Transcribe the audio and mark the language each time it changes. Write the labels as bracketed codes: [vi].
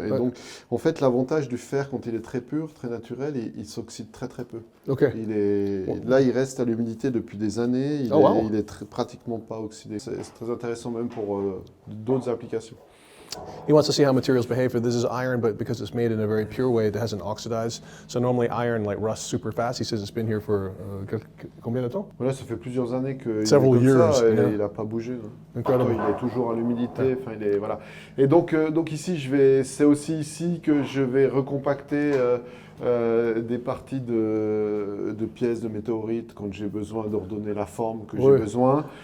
[fr] Et donc, en fait, l'avantage du fer, quand il est très pur, très naturel, il s'oxyde très très peu. Okay. Là, il reste à l'humidité depuis des années. Il est pratiquement pas oxydé. C'est très intéressant même pour d'autres applications. [en] He wants to see how materials behave. This is iron, but because it's made in a very pure way, it hasn't oxidized. So normally iron like rusts super fast. He says it's been here for [fr] combien de temps? Voilà, ça fait plusieurs années qu'il est comme [en] years, [fr] ça, et il n'a pas bougé. Incroyable. Il est toujours à l'humidité. Yeah. Voilà. Et donc ici, c'est aussi ici que je vais recompacter des parties de pièces de météorites quand j'ai besoin d'ordonner la forme que j'ai besoin.